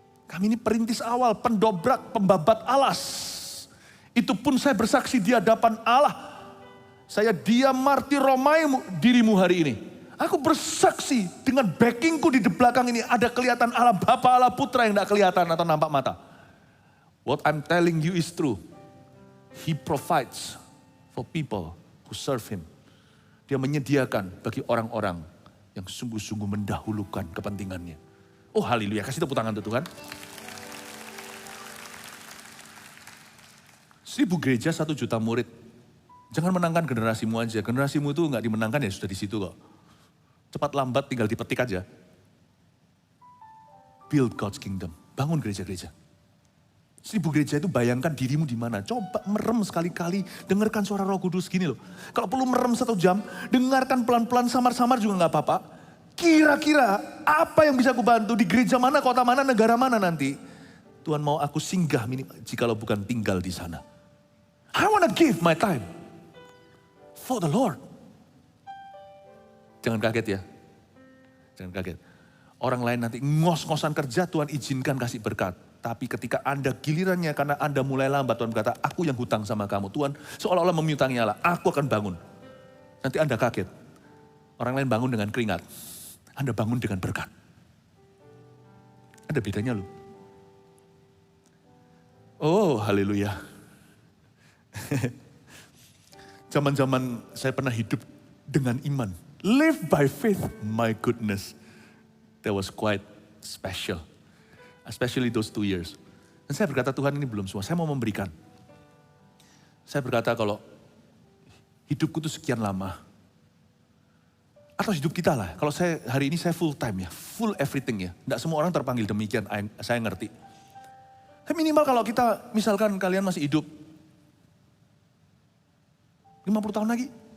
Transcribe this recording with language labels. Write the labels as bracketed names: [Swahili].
[Indonesian] Kami ini perintis awal, pendobrak, pembabat alas. Itu pun saya bersaksi di hadapan Allah. Saya diam martir romaimu dirimu hari ini. Aku bersaksi dengan backingku di belakang ini ada kelihatan Allah Bapa, Allah Putra yang gak kelihatan atau nampak mata. [English] What I'm telling you is true. He provides for people who serve Him. [Indonesian] Dia menyediakan bagi orang-orang yang sungguh-sungguh mendahulukan kepentingannya. Oh haleluya, kasih tepuk tangan untuk Tuhan. 1000 gereja, 1 juta murid. Jangan menangkan generasimu aja. Generasimu itu gak dimenangkan ya sudah di situ kok. Cepat lambat tinggal dipetik aja. [English] Build God's kingdom. [Indonesian] Bangun gereja-gereja. 1000 gereja itu bayangkan dirimu di mana. Coba merem sekali-kali, dengarkan suara Roh Kudus gini loh. Kalau perlu merem 1 jam, dengarkan pelan-pelan samar-samar juga gak apa-apa. Kira-kira apa yang bisa aku bantu di gereja mana, kota mana, negara mana nanti. Tuhan mau aku singgah jikalau bukan tinggal di sana. [English] I wanna give my time for the Lord. [Indonesian] Jangan kaget ya. Jangan kaget. Orang lain nanti ngos-ngosan kerja, Tuhan izinkan kasih berkat. Tapi ketika Anda gilirannya karena Anda mulai lambat, Tuhan berkata, aku yang hutang sama kamu. Tuhan seolah-olah memiutangi Allah, aku akan bangun. Nanti Anda kaget. Orang lain bangun dengan keringat. Anda bangun dengan berkat. Ada bedanya loh. Oh haleluya. Zaman-zaman saya pernah hidup dengan iman. [English] Live by faith, my goodness. That was quite special. Especially those 2 years. [Indonesian] Dan saya berkata, Tuhan ini belum semua, saya mau memberikan. Saya berkata kalau hidupku itu sekian lama. Atau hidup kita lah, kalau saya hari ini saya [English] full time [Indonesian] ya, [English] full everything [Indonesian] ya. Tidak semua orang terpanggil demikian, saya ngerti. Tapi minimal kalau kita, misalkan kalian masih hidup 50 tahun lagi.